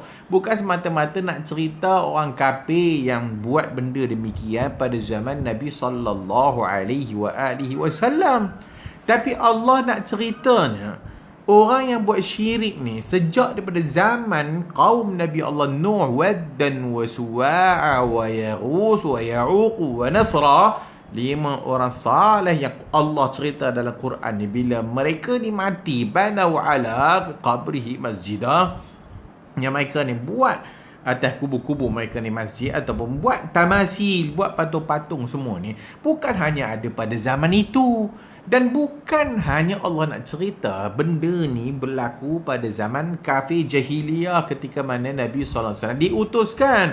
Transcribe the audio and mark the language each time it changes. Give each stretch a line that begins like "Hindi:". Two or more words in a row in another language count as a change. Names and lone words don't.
Malay: Bukan semata-mata nak cerita orang kafir yang buat benda demikian pada zaman Nabi SAW. Tapi Allah nak ceritanya orang yang buat syirik ni sejak daripada zaman kaum Nabi Allah Nuh,
Arabic: ودا وسواعا ويغوث ويعوق ونسرا,
Malay: 5 orang saleh yang Allah cerita dalam Quran ni, bila mereka ni mati,
Arabic: بنوا على قبره مسجدا,
Malay: yang mereka ni buat atas kubur-kubur mereka ni masjid, ataupun buat tamasil, buat patung-patung semua ni, bukan hanya ada pada zaman itu. Dan bukan hanya Allah nak cerita benda ni berlaku pada zaman kafir jahiliyah ketika mana Nabi SAW diutuskan.